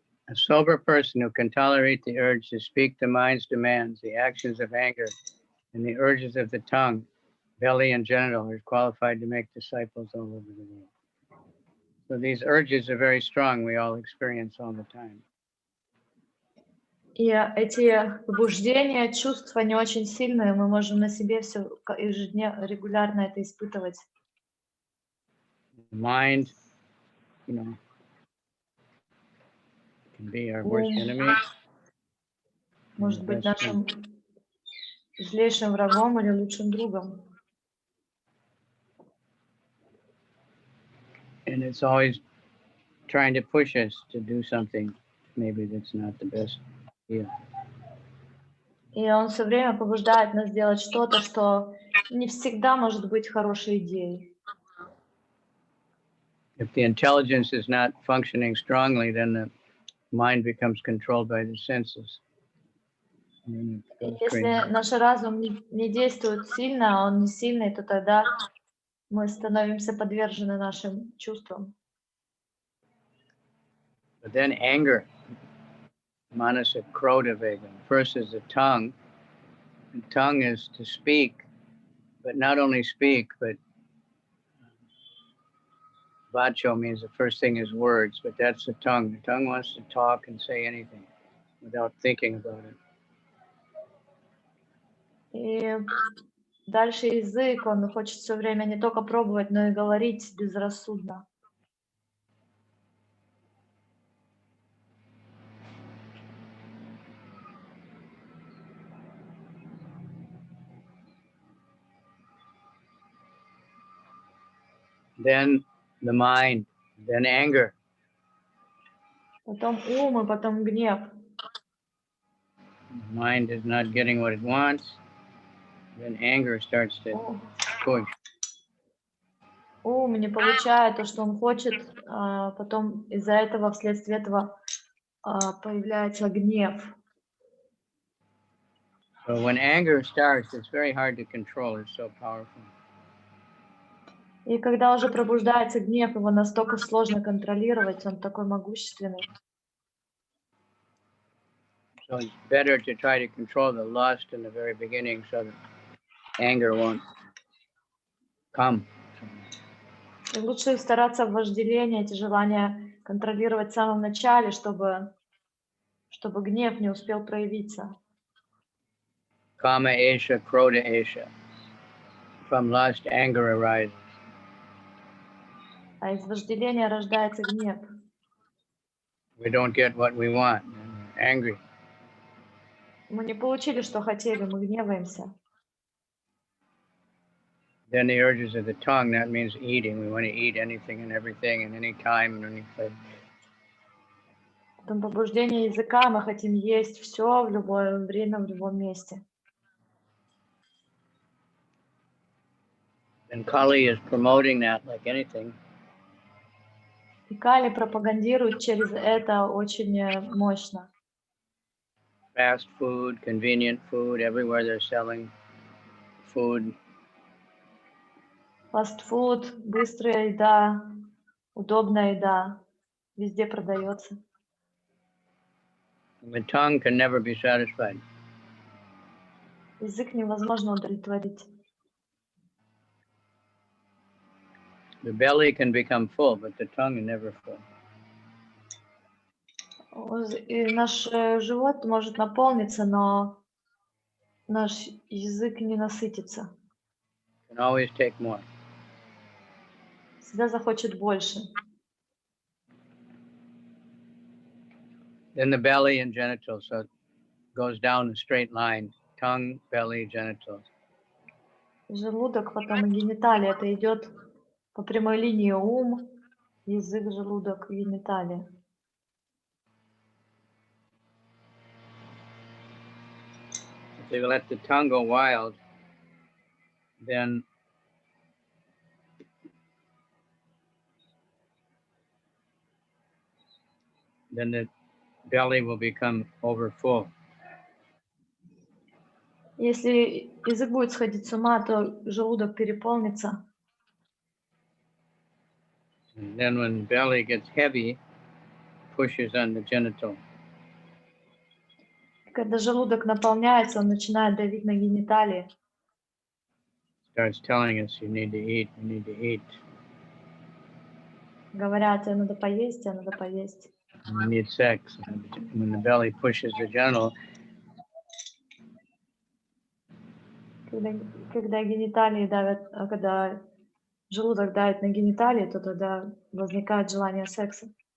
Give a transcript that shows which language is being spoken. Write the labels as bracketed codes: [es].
[en] A sober person who can tolerate the urge to speak the mind's demands, the actions of anger, and the urges of the tongue, belly, and genital is qualified to make disciples all over the world. So these urges are very strong. We all experience all the time. [ru] И эти побуждения, чувства не очень сильные, мы можем на себе все ежедневно, регулярно это испытывать. [en] The mind, you know, can be our worst enemy. [ru] Может быть нашим злейшим врагом или лучшим другом. [en] And it's always trying to push us to do something maybe that's not the best idea. [ru] И он все время побуждает нас делать что-то, что не всегда может быть хорошей идеей. [en] If the intelligence is not functioning strongly, then the mind becomes controlled by the senses. [ru] Если наш разум не действует сильно, он не сильный, то тогда мы становимся подвержены нашим чувствам. [en] But then anger, [sa] manasa krodha vegam. [en] First is the tongue. The tongue is to speak, but not only speak, but vacho means the first thing is words, but that's the tongue. The tongue wants to talk and say anything without thinking about it. [ru] И дальше язык, он хочет все время не только пробовать, но и говорить безрассудно. [en] Then the mind, then anger. [ru] Потом ум и потом гнев. [en] The mind is not getting what it wants. Then anger starts to push. [ru] Ум не получает то, что он хочет, потом из-за этого, вследствие этого появляется гнев. [en] So when anger starts, it's very hard to control. It's so powerful. [ru] И когда уже пробуждается гнев, его настолько сложно контролировать, он такой могущественный. [en] So it's better to try to control the lust in the very beginning so that anger won't come. [ru] И лучше стараться вожделение, эти желания контролировать в самом начале, чтобы гнев не успел проявиться. [sa] Kama esha, krodha esha. [en] From lust, anger arises. [ru] А из вожделения рождается гнев. [en] We don't get what we want, and we're angry. [ru] Мы не получили, что хотели, мы гневаемся. [en] Then the urges of the tongue, that means eating. We want to eat anything and everything and any time and any place. [ru] Потом побуждение языка, мы хотим есть все в любое время, в любом месте. [en] And Kali is promoting that like anything. [ru] И Кали пропагандирует через это очень мощно. [en] Fast food, convenient food, everywhere they're selling food. [ru] Фастфуд, быстрая еда, удобная еда, везде продается. [en] The tongue can never be satisfied. [ru] Язык невозможно удовлетворить. [en] The belly can become full, but the tongue is never full. [ru] И наш живот может наполниться, но наш язык не насытится. [en] Can always take more. [ru] Всегда захочет больше. [en] Then the belly and genitals, so it goes down a straight line. Tongue, belly, genitals. [ru] Желудок, потом и гениталия. Это идет по прямой линии ум, язык, желудок, гениталия. [en] If you let the tongue go wild, then the belly will become over full. [ru] Если язык будет сходить с ума, то желудок переполнится. [en] And then when belly gets heavy, pushes on the genital. [ru] Когда желудок наполняется, он начинает давить на гениталии. [en] Starts telling us you need to eat, you need to eat. [ru] Говорят, тебе надо поесть, тебе надо поесть. [en] And you need sex. When the belly pushes the genital, [ru] Когда гениталии давят, когда желудок давит на гениталии, то тогда возникает желание секса.